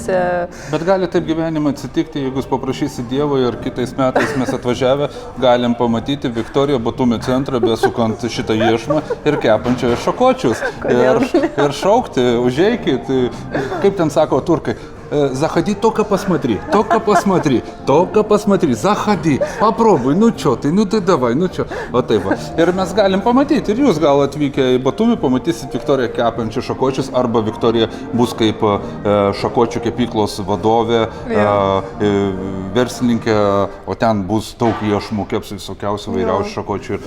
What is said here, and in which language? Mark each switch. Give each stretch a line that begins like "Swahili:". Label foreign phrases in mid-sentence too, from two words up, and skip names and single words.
Lithuanian: Bet gali taip gyvenime atsitikti, jeigu jūs paprašysi Dievo ir kitais metais mes atvažiavę, galim pamatyti Viktoriją Batumio centrą, besukant šitą iešmą ir kepančią šakočius. Ir šaukti, užeikit, kaip ten sako turkai,
Russian: заходи, только посмотри, заходи, попробуй, ну
Lithuanian: tai davai, nu čia. O taip va. Ir mes galim pamatyti, ir jūs gal atvykę į Batumį pamatysit Viktoriją kepančių šakočius, arba Viktorija bus kaip šakočių kepyklos vadovė, verslininkė, o ten bus daug iešmų, keps visokiausių vairiausių šakočių ir